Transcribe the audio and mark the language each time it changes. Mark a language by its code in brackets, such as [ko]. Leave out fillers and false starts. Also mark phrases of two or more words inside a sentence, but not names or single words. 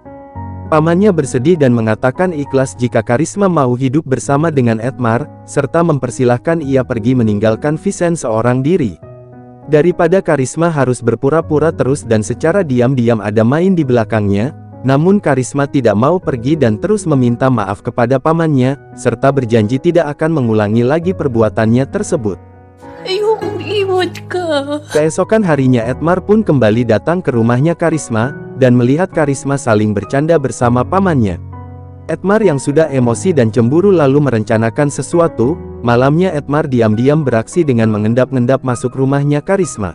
[id] Pamannya bersedih dan mengatakan ikhlas jika Karisma mau hidup bersama dengan Edmar, serta mempersilahkan ia pergi meninggalkan Vincent seorang diri. Daripada Karisma harus berpura-pura terus dan secara diam-diam ada main di belakangnya, namun Karisma tidak mau pergi dan terus meminta maaf kepada pamannya, serta berjanji tidak akan mengulangi lagi perbuatannya tersebut. [tl] Ayokong iwan ka. [id] Keesokan harinya Edmar pun kembali datang ke rumahnya Karisma, dan melihat Karisma saling bercanda bersama pamannya. Edmar yang sudah emosi dan cemburu lalu merencanakan sesuatu. Malamnya Edmar diam-diam beraksi dengan mengendap-endap masuk rumahnya Karisma.